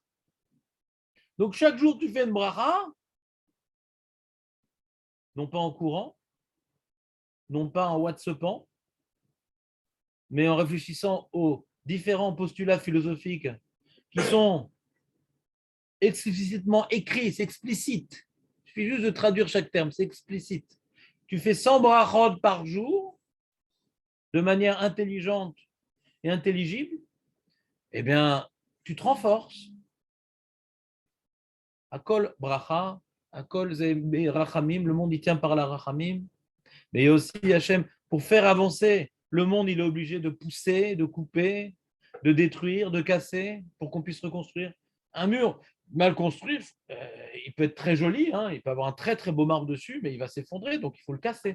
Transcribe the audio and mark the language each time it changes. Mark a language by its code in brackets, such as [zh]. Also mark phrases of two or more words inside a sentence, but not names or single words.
[fr] Donc chaque jour, tu fais une bracha, non pas en courant, non pas en WhatsAppant, mais en réfléchissant aux différents postulats philosophiques qui sont explicitement écrits, c'est explicite. Il suffit juste de traduire chaque terme, c'est explicite. Tu fais 100 brachot par jour, de manière intelligente et intelligible, eh bien, tu te renforces. [he] הכל ברכה, הכל רחמים, [fr] le monde il tient par la rachamim. Mais il y a aussi Hachem, pour faire avancer le monde, il est obligé de pousser, de couper, de détruire, de casser, pour qu'on puisse reconstruire. Un mur mal construit, il peut être très joli, hein, il peut avoir un très très beau marbre dessus, mais il va s'effondrer, donc il faut le casser.